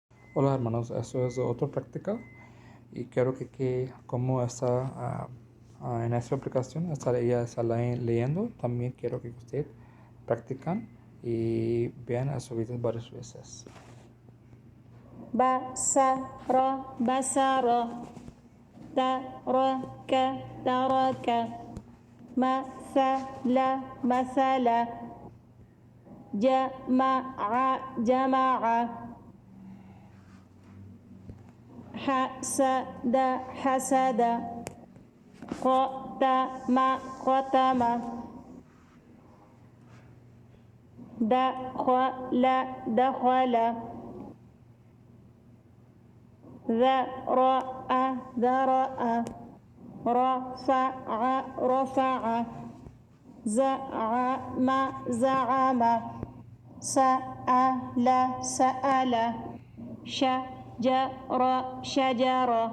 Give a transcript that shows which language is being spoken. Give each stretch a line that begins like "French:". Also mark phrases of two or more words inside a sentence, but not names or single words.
Spanish: Hola hermanos, eso es otra práctica y quiero que como está en esta aplicación, ella está leyendo, también quiero que usted practican y vean esos videos varias veces.
Arabic: بصر بصر ترك ترك مثل مثل جمع جمع حسد حسد قطم قطم دخل دخل ذرأ ذرأ رفع رفع زعم زعم سأل سأل شجر شجر